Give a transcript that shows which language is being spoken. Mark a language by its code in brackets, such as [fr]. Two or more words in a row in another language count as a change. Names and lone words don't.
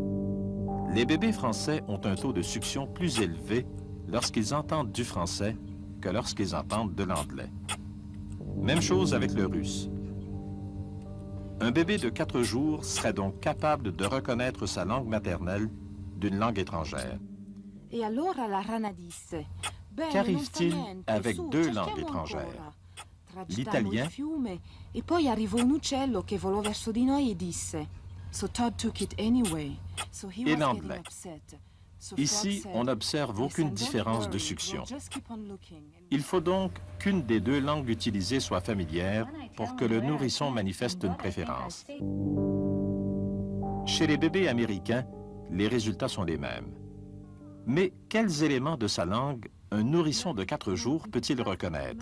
[fr] Les bébés français ont un taux de succion plus élevé lorsqu'ils entendent du français que lorsqu'ils entendent de l'anglais. Même chose avec le russe. Un bébé de 4 jours serait donc capable de reconnaître sa langue maternelle d'une langue étrangère. [it] E allora la rana disse: [fr] Qu'arrive-t-il avec 2 langues étrangères? L'italien [it] e poi arrivò un uccello che volò verso di noi e disse: [en] So Todd took it anyway. So he [fr] et [en] was getting [fr] l'anglais. [en] upset. So [fr] Ici, [en] Frog [fr] on [en] said, [fr] n'observe aucune [en] "Listen, don't [fr] différence de [en] worry, [fr] succion. [en] we'll just keep on looking." [fr] Il faut donc qu'une des 2 langues utilisées soit familière pour que le nourrisson manifeste une préférence. Chez les bébés américains, les résultats sont les mêmes. Mais quels éléments de sa langue un nourrisson de 4 jours peut-il reconnaître?